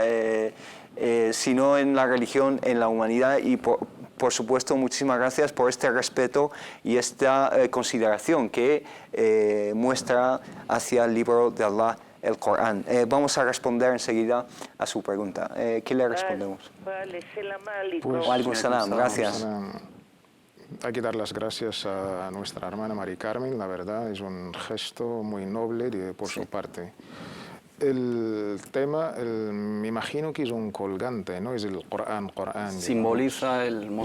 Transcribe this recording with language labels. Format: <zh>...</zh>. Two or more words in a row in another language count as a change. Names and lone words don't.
<es>Sino en la religión, en la humanidad, y por supuesto muchísimas gracias por este respeto y esta consideración que muestra hacia el libro de Allah, el Corán. Vamos a responder enseguida a su pregunta. ¿Qué le respondemos? Vale,</es> <ar>سلام عليكم. عليكم السلام,</ar> <es>gracias. Hay que dar las gracias a nuestra hermana Mari Carmen, la verdad es un gesto muy noble por su parte. El tema, me imagino que es un colgante, no es el Corán. Simboliza el Es una</es>